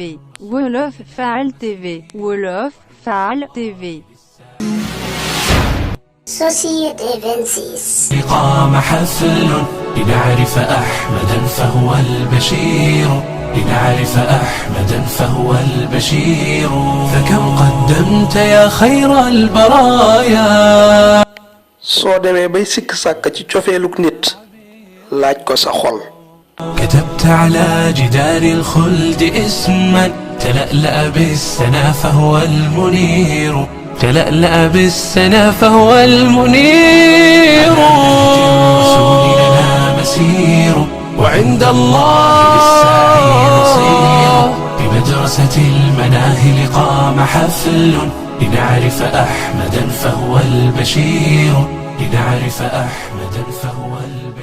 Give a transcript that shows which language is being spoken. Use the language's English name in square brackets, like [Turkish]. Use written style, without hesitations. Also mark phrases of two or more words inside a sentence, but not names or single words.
[Wolof] Wolof Faal TV. Wolof Faal TV. Société 26. [Arabic] قام حفل لنعرف أحمدا فهو البشير لنعرف أحمدا فهو البشير فكم قدمت يا خير البرايا. [Wolof] soo demee bay sikk sàkk ci cofeeluk nit laaj ko sa xol. [Arabic] كتبت على جدار الخلد اسما تلألأ بالسنا فهو المنير تلألأ بالسنا فهو المنير الرسول لنا مسير وعند الله بالسعي نصير بمدرسة المناهل قام حفل لنعرف أحمدا فهو البشير لنعرف أحمدا فهو البشير